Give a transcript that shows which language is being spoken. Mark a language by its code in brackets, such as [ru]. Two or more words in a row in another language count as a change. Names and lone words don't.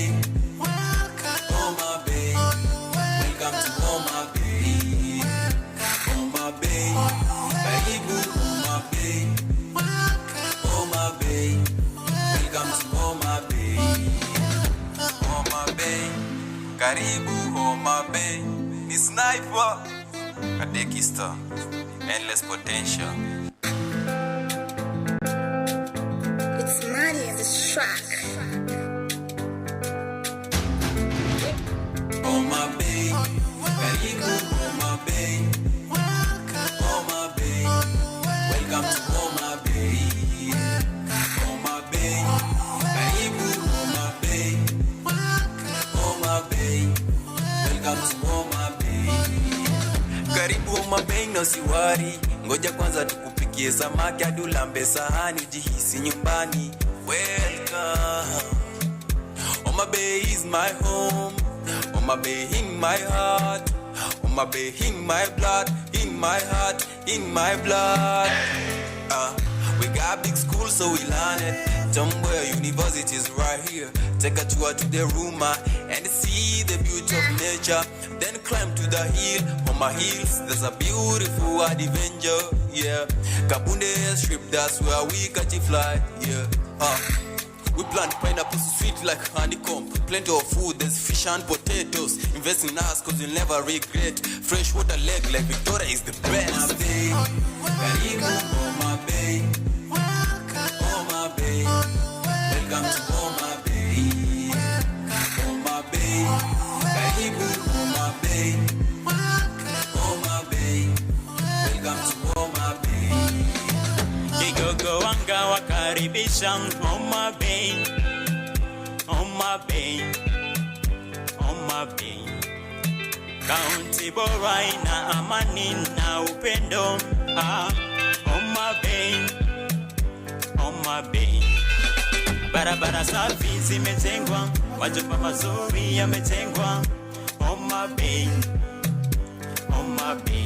[en] Homa Bay, welcome to Homa Bay. [sw] Homa Bay, karibu Homa Bay. [en] Homa Bay, welcome to Homa Bay. [sw] Homa Bay, karibu Homa Bay. [en] Ni sniper, Kadekista, endless potential. It's Maddie in this track. [sw] Homa Bay, karibu Homa Bay. [en] Homa Bay, welcome to Homa Bay. [sw] Homa Bay, karibu Homa Bay. [en] Homa Bay, welcome to Homa Bay. [sw] Karibu Homa Bay na usiwari, ngoja kwanza tukupikie samaki hadi ulambe sahani ujihisi nyumbani. [en] Welcome. Homa Bay is my home. Homa Bay in my heart. Homa Bay in my blood. In my heart, in my blood. We got big schools so we learn it. Somewhere universities right here. Take a tour to the Ruma and see the beauty of nature. Then climb to the hill. On my hills there's a beautiful adventure. Yeah, Kabunde strip, that's where we catch a fly. Yeah, we plant pineapples sweet like honeycomb. Plenty of food, there's fish and potatoes. Invest in us cause you'll never regret. Freshwater lake like Victoria is the best. [sw] Homa Bay, karibu Homa Bay. Homa Bay, [en] welcome to [sw] Homa Bay. Homa Bay, karibu Homa Bay. [en] Homa Bay, welcome to Homa Bay. [sw] Kigogo Wanga wakaribisha Homa Bay. Homa Bay. Homa Bay. Kaunti bora ina amani na upendo. Homa Bay. Homa Bay. Barabara safi zimejengwa, majumba mazuri yamejengwa. Homa Bay. Homa Bay.